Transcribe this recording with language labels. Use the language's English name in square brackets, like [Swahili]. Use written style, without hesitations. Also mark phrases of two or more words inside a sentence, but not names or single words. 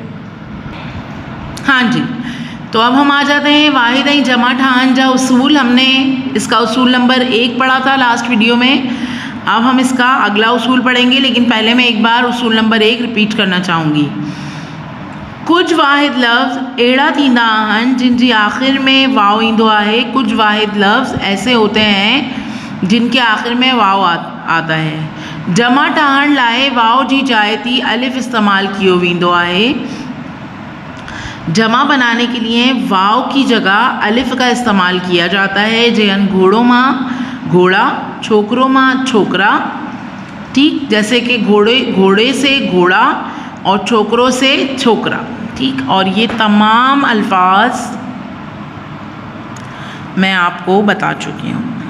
[Urdu] ہاں جی، تو اب ہم آ جاتے ہیں [Sindhi] वाहिद जमा ठान जा उसूल। [Urdu] ہم نے اس کا اصول نمبر 1 پڑھا تھا [English] last video [Urdu] में। اب ہم اس کا اگلا اصول پڑھیں گے، لیکن پہلے میں ایک بار اصول نمبر 1 ریپیٹ کرنا چاہوں گی. [Sindhi] कुछ वाहिद लफ्ज़ अहिड़ा थींदा आहिनि जिन जी आख़िर में वाव ईंदो आहे। [Urdu] کچھ واحد لفظ ایسے ہوتے ہیں جن کے آخر میں واؤ آتا ہے. [Sindhi] जमा ठहण लाइ वाव जी जाइ ते अलिफ इस्तेमाल कियो वेंदो आहे। [Urdu] جمع بنانے کے لیے واؤ کی جگہ الف کا استعمال کیا جاتا ہے. [Sindhi] जैन घोड़ों माँ घोड़ा, छोकरों माँ छोकरा, [Urdu] ठीक, جیسے کہ گھوڑے سے گھوڑا اور چھوکروں سے چھوکرا، ٹھیک. اور یہ تمام الفاظ میں آپ کو بتا چکی ہوں.